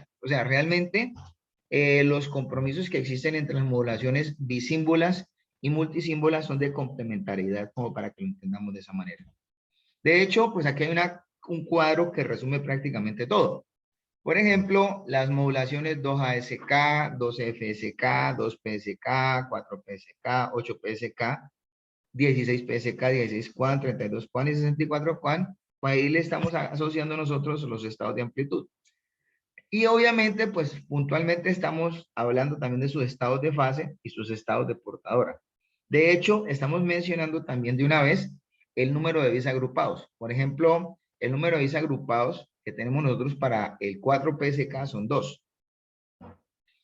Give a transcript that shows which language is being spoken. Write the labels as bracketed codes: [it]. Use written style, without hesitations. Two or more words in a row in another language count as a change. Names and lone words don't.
[es] O sea, realmente los compromisos que existen entre las modulaciones bisímbolas y multisímbolas son de complementariedad, como para que lo entendamos de esa manera. De hecho, pues aquí hay un cuadro que resume prácticamente todo. Por ejemplo, las modulaciones 2ASK, 2FSK, 2PSK, 4PSK, 8PSK, 16 PSK, 16 QAN, 32 QAN y 64 QAN, ahí le estamos asociando nosotros los estados de amplitud. Y obviamente, pues puntualmente estamos hablando también de sus estados de fase y sus estados de portadora. De hecho, estamos mencionando también de una vez el número de bits agrupados. Por ejemplo, el número de bits agrupados que tenemos nosotros para el 4PSK son 2.